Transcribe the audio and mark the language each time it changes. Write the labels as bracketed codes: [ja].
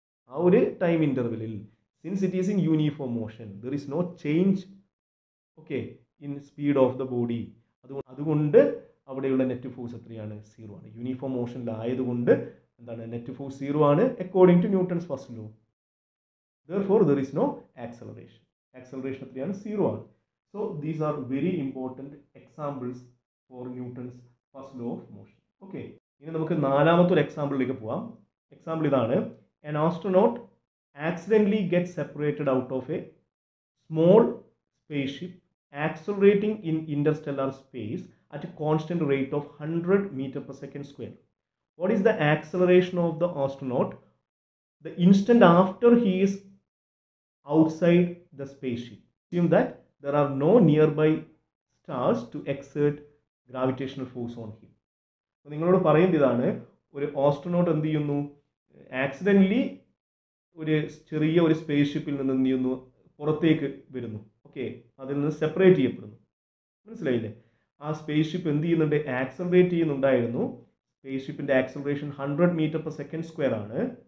[ml] ആ ഒരു time ഇൻ്റർവെല്ലിൽ, [en] since it is in uniform motion, there is no change, okay, in speed of the body. [ml] അതുകൊണ്ട് അവിടെയുള്ള net force എത്രയാണ്? 0 ആണ്. Uniform മോഷനിലായതുകൊണ്ട് എന്താണ്? നെറ്റ് ഫോഴ്സ് 0 ആണ് [en] According to Newton's first law. therefore there is no acceleration. [ml] Acceleration എത്രയാണ്? 0 ആണ്. [en] So these are very important examples for Newton's first law of motion. [ml] Okay, ഇനി നമുക്ക് നാലാമത്തെ ഒരു എക്സാമ്പിളിലേക്ക് പോവാം. എക്സാമ്പിൾ ഇതാണ്. [en] an astronaut accidentally gets separated out of a small spaceship accelerating in interstellar space at a constant rate of 100 meters per second square. What is the acceleration of the astronaut the instant after he is outside the spaceship? Assume that there are no nearby stars to exert gravitational force on him. [ml] നിങ്ങളോട് പറയുന്നത് ഇതാണ്, ഒരു astronaut എന്ത് ചെയ്യുന്നു? Accidentally ഒരു ചെറിയ ഒരു space ഷിപ്പിൽ നിന്ന് എന്ത് ചെയ്യുന്നു? പുറത്തേക്ക് വരുന്നു. ഓക്കെ, അതിൽ നിന്ന് സെപ്പറേറ്റ് ചെയ്യപ്പെടുന്നു. മനസ്സിലായില്ലേ? ആ സ്പേസ് ഷിപ്പ് എന്ത് ചെയ്യുന്നുണ്ട്? ആക്സലറേറ്റ് ചെയ്യുന്നുണ്ടായിരുന്നു. Space ഷിപ്പിൻ്റെ acceleration 100 metre per second square ആണ്.